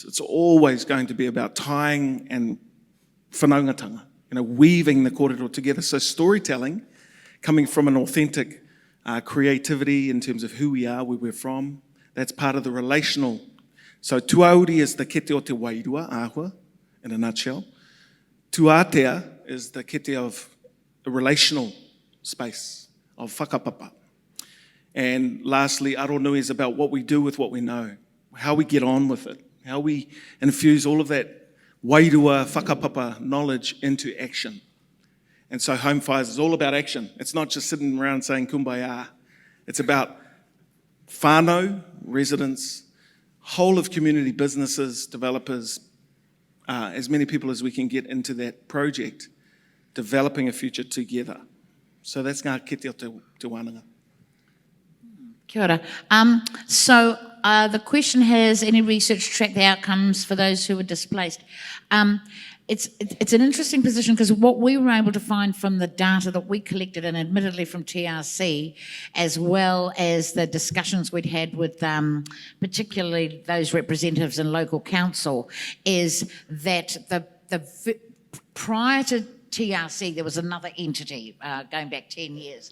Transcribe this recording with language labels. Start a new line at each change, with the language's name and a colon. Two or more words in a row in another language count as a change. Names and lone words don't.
English: It's always going to be about tying and whanaungatanga, weaving the kōrero together. So storytelling, coming from an authentic creativity in terms of who we are, where we're from, that's part of the relational. So tuauri is the
Māori: kete o te wairua, āhua,
English: in a nutshell. Tuatea is the kete of a relational space, of whakapapa. And lastly, aronui is about what we do with what we know, how we get on with it, how we infuse all of that
Māori: wairua, whakapapa
English: knowledge into action. And so Home Fires is all about action. It's not just sitting around saying kumbaya. It's about whānau, residents, whole of community businesses, developers, as many people as we can get into that project, developing a future together. So that's
Māori: ngā kete o te wānanga. Kia ora.
English: So the question has, any research track the outcomes for those who were displaced? It's an interesting position because what we were able to find from the data that we collected, and admittedly from TRC, as well as the discussions we'd had with particularly those representatives in local council, is that prior to TRC there was another entity going back 10 years.